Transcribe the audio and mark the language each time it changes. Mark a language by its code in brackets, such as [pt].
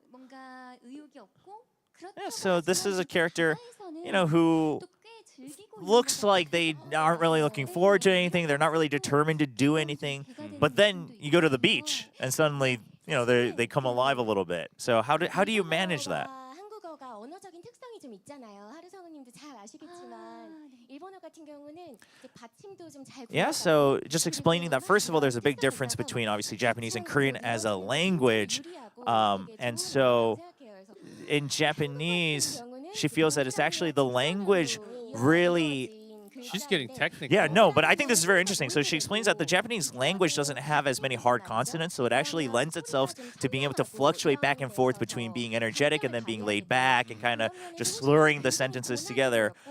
[ko] 뭔가 의욕이 없고 [en] Yeah, so this is a character, who looks like they aren't really looking forward to anything. They're not really determined to do anything. But then you go to the beach and suddenly, they come alive a little bit. So how do you manage that? [ko] 한국어가 언어적인 특성이 좀 있잖아요. 하루 성우님도 잘 아시겠지만 일본어 같은 경우는 이제 받침도 좀 잘. [en] Yeah, so just explaining that, first of all, there's a big difference between obviously Japanese and Korean as a language. And so in Japanese, she feels that it's actually the language really... She's getting technical. Yeah, no, but I think this is very interesting. So she explains that the Japanese language doesn't have as many hard consonants, so it actually lends itself to being able to fluctuate back and forth between being energetic and then being laid back and kind of just slurring the sentences together.